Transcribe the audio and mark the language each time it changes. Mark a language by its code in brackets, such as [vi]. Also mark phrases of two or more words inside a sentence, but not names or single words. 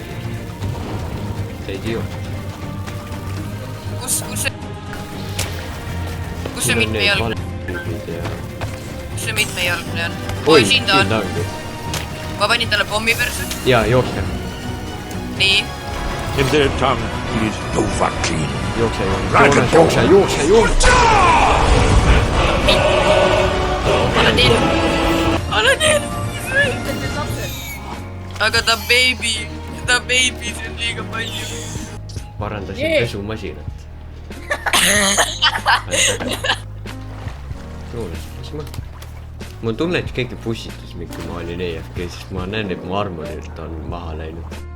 [et] See idioot. Kus see mitmejalgne on? Kus see mitmejalgne on? Oi, siin ta on. Ma panin talle pommi perse. Jaa, jookse. Nii. [en] In their tongue, he is Dovahkiin, [et] Jookse! Anna teil! Aga ta baby, see on liiga palju. Parandasin pesumasinat. Mul tunne, et keegi pussitas mind, kui ma olin EFK, sest ma näen, et mu armorilt on maha läinud.